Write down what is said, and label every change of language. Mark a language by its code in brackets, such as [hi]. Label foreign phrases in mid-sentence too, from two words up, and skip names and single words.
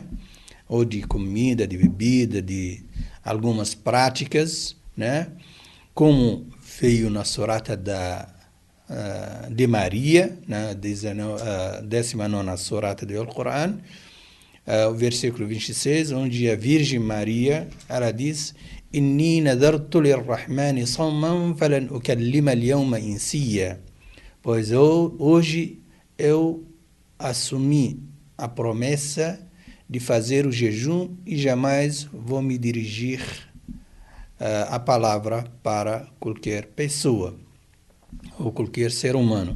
[pt] Ou de comida, de bebida, de algumas práticas, né? Como veio na surata de Maria, na 19ª surata do Alcorão, o versículo 26, onde a Virgem Maria, ela diz: [ar] إني نذرت للرحمن صوما فلن أكلم اليوم إنسيا. [pt] Pois hoje eu assumi a promessa de fazer o jejum e jamais vou me dirigir a palavra para qualquer pessoa ou qualquer ser humano.